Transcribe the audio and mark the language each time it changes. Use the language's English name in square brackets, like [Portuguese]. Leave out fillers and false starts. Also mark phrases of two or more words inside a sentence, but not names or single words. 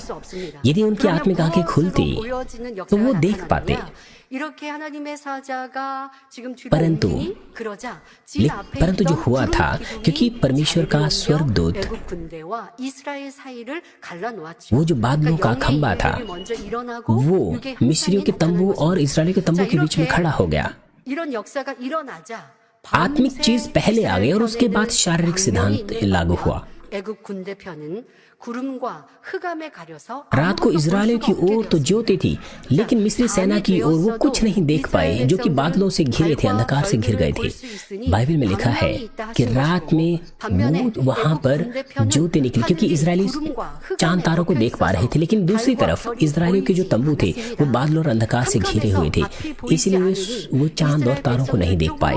[Hindi] यदि उनकी आत्मिक आंखें खुलती तो वो देख पाते, परंतु जो हुआ था, क्योंकि परमेश्वर का स्वर्गदूत, वो जो बादलों का खंबा था, वो मिस्रियों के तंबू और इजरायलियों के तंबू के बीच में खड़ा हो गया। आत्मिक चीज पहले आ गई और उसके बाद शारीरिक सिद्धांत लागू हुआ। [Korean] 애굽 군대편은 구름과 흑암에 가려서 [Hindi] रात को इजरायलियों की ओर तो ज्योति थी, लेकिन मिस्री सेना की ओर वो कुछ नहीं देख पाए, जो कि बादलों से घिरे थे, अंधकार से घिर गए थे। बाइबल में लिखा है कि रात में वो वहां पर ज्योति निकली, क्योंकि इजरायली चांद तारों को देख पा रहे थे, लेकिन दूसरी तरफ इजरायलियों के जो तंबू थे वो बादलों और अंधकार से घिरे हुए थे, इसलिए वो चांद और तारों को नहीं देख पाए।